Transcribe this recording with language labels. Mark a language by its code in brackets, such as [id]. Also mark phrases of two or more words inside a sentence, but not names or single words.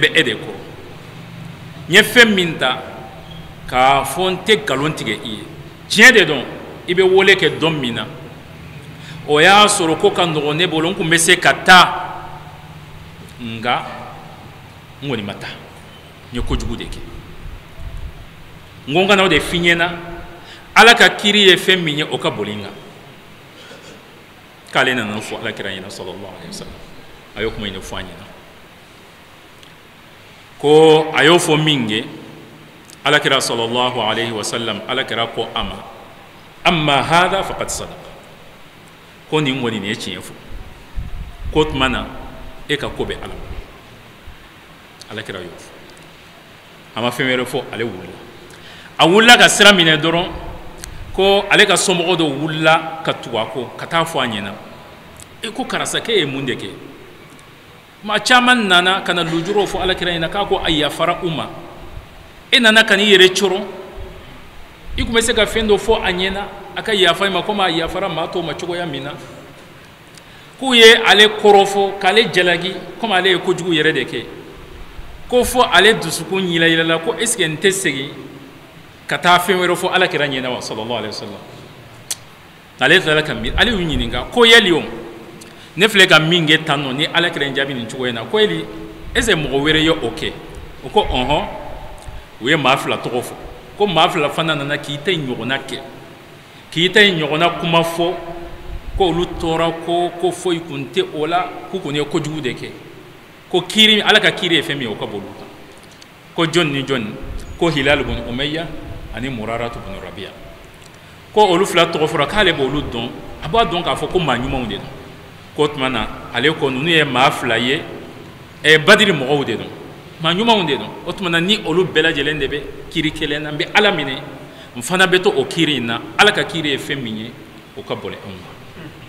[bm] bɛ e de kɔrɔ n ye fɛn min ta k'a fɔ n tɛ nkalon tigɛ i ye tiɲɛ de dɔn i bɛ wele kɛ dɔn min na o y'a sɔrɔ ko ka nɔgɔn ne bolo n tun bɛ se ka taa nka n kɔni ma taa n ye kojugu de kɛ n ko n kana o de f'i ɲɛna ala ka kiri ye fɛn min ye o ka boli n kan k'ale nana fɔ ala kira ɲɛna [ar] صلى الله عليه وسلم [bm] a y'o kuma in de fɔ a ɲɛna ko a y'o fɔ min kɛ ala kira [ar] صلى الله عليه وسلم [bm] ala kira ko a ma [ar] أما هذا فقد صدق [bm] ko nin kɔni nin ye tiɲɛ fɔ ko tuma na e ka ko bɛ ala bolo ala kira y'o fɔ a ma fɛn wɛrɛ fɔ ale wulila a wulila ka sira minɛ dɔrɔn ko ale ka somɔgɔ dɔ wulila ka tugu a kɔ ka taa fɔ a ɲɛna e ko karisa k'e ye mun de kɛ maa caman nana ka na lujuraw fɔ ala kira ɲɛna k'a ko a yafara u ma e nana ka n'i yɛrɛ cɔrɔ i tun bɛ se ka fɛn dɔ fɔ a ɲɛna a ka yafa i ma komi a yafara maa tɔw ma cogoya min na k'u ye ale kɔrɔfɔ k'ale jalaki komi ale ye kojugu yɛrɛ de kɛ ko fɔ ale dusukun yilayilala ko [fr] est ce que [bm] n tɛ segin ka taa fɛn wɛrɛ fɔ ala kira ɲɛna wa [ar] صلى الله عليه وسلم [bm] ale tilala ka miiri ale y'u ɲininka ko yali o ne filɛ ka min kɛ tan nɔ ni ala kira jaabi nin cogo in na ko yali [fr] est ce que [bm] mɔgɔ wɛrɛ ye o kɛ o ko ɔhɔn u ye maa fila tɔgɔ fɔ ko maa fila fana nana k'i ta in ɲɔgɔnna kɛ k'i ta in ɲɔgɔnna kuma fɔ ko olu tɔɔra ko foyi kun tɛ o la k'u kɔni ye kojugu de kɛ ko kiiri ala ka kiiri ye fɛn min ye o ka boli o kan ko jɔn ni jɔn ko Hilal bun Umayya ani Muraratu bun Rabi'a ko olu fila tɔgɔ fɔra k'ale b'olu dɔn a b'a dɔn k'a fɔ ko maa ɲumanw de don ko tuma na ale ko ninnu ye maa fila ye Badiri mɔgɔw de don maa ɲumanw de don o tuma na ni olu bɛɛ lajɛlen de bɛ kiiri kelen na n bɛ ala minɛ n fana bɛ to o kiiri in na ala ka kiiri ye fɛn min ye o ka boli anw ma